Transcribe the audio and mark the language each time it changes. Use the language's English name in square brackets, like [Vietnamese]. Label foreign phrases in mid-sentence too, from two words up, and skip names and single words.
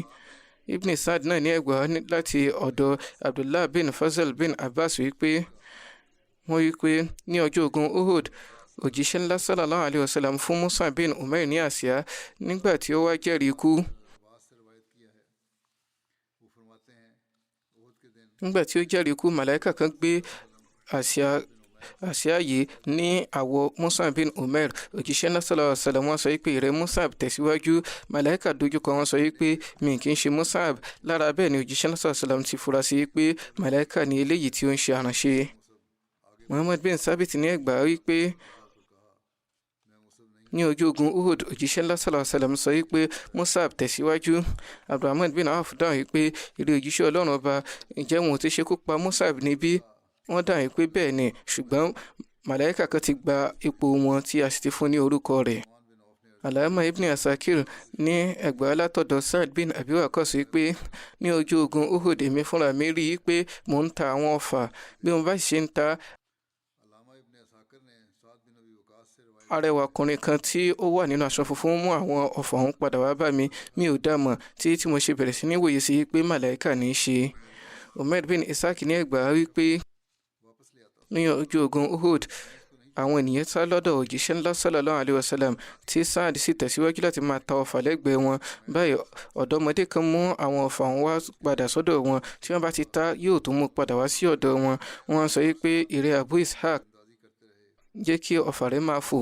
[Yoruba] Ibn Sa'd náà ní ẹgbàá láti ọ̀dọ̀ Abdullah bin Fazal bin Abbas wípé wọ́n wípé ní ọjọ́ ogun Uhud òjíṣẹ́ ńlá [Arabic] صلى الله عليه وسلم [Yoruba] fún Musa bin Umair ní àsíá nígbà tí ó wá jẹ́rìí ikú. nígbà tí ó jẹ́rìí ikú màláìka kan gbé àsíá yìí ní àwọ̀ Musa bin Umair. òjíṣẹ́ náà [Arabic] صلى الله عليه وسلم [Yoruba] wọ́n sọ wípé ìrẹ́ Musab tẹ̀síwájú. màláìka dojúkọ wọn sọ wípé mi kì í ṣe Musab. lára bẹ́ẹ̀ ni òjíṣẹ́ náà [Arabic] صلى الله عليه وسلم [Yoruba] ti fura sí pé màláìka ni eléyìí tí ó ń ṣe àránṣe. Muhammad bin Sabit ní ẹgbàá wípé ní ojú ogun Uhud òjíṣẹ́ ńlá [Arabic] صلى الله عليه وسلم [Yoruba] sọ wípé Musab tẹ̀síwájú. Abdurrahman bin Auf dáhùn wípé ìrẹ́ òjíṣẹ́ Ọlọ́run ọba, ǹjẹ́ wọn ò ti ṣekú pa Musab níbí? wọ́n dáhùn pé bẹ́ẹ̀ ni, ṣùgbọ́n màláìka kan ti gba ipò wọn tí a sì ti fún ní orúkọ rẹ̀. Alama ibn Asakir ní ẹgbàá látọ̀dọ̀ Sa'd bin Abi Waqqas wípé ní ojú ogun Uhud èmi fúnra mi rí i pé mò ń ta àwọn ọfà. bí mo bá ṣe ń ta, arẹwà ọkùnrin kan tí ó wà nínú aṣọ funfun mú àwọn ọfà ọ̀hún padà wá bá mi. mi ò dá mọ̀ tí mo ṣe bẹ̀rẹ̀ sí ní wòye sí pé màláìka ní í ṣe. Umair bin Ishaq ní ẹgbàá wípé ní ojú ogun Uhud àwọn ènìyàn sá lọ́dọ̀ òjíṣẹ́ ńlá [Arabic] صلى الله عليه وسلم [Yoruba] tí Sa'd sì tẹ̀síwájú láti máa ta ọfà lẹ́gbẹ̀ẹ́ wọn. báyìí ọ̀dọ́mọdé kan mú àwọn ọfà wọn wá padà sọ́dọ̀ wọn. tí wọ́n bá ti ta yóò tún mú padà wá sí ọ̀dọ̀ wọn. wọ́n sọ wípé ìrẹ́ Abu Ishaq, jẹ́ kí ọfà rẹ̀ máa fò.